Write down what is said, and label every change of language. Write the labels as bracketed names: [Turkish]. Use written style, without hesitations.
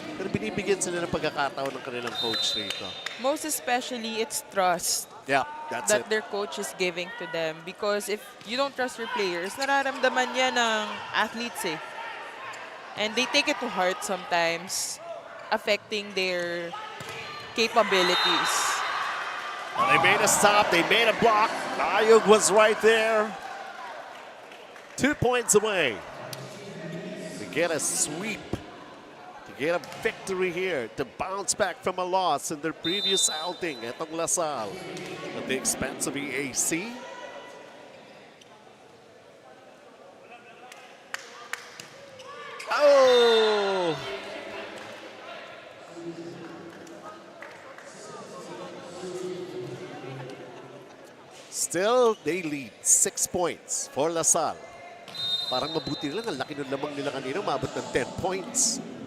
[Filipino] Pero binibigyan sila ng pagkakataon ng kanilang coach rito. [English] Most especially, it's trust. Yeah, that's that it. their coach is giving to them. Because if you don't trust your players, [Filipino] nararamdaman yan ng [English] athletes And they take it to heart sometimes, affecting their capabilities. Well, they made a stop, they made a block. Ayug was right there. 2 points away to get a sweep, to get a victory here, to bounce back from a loss in their previous outing at Lasal at the expense of EAC. Oh! Still, they lead 6 points for Lasal. [Filipino] Parang mabuti lang, ang laki ng lamang nila kanina, umabot ng 10 points.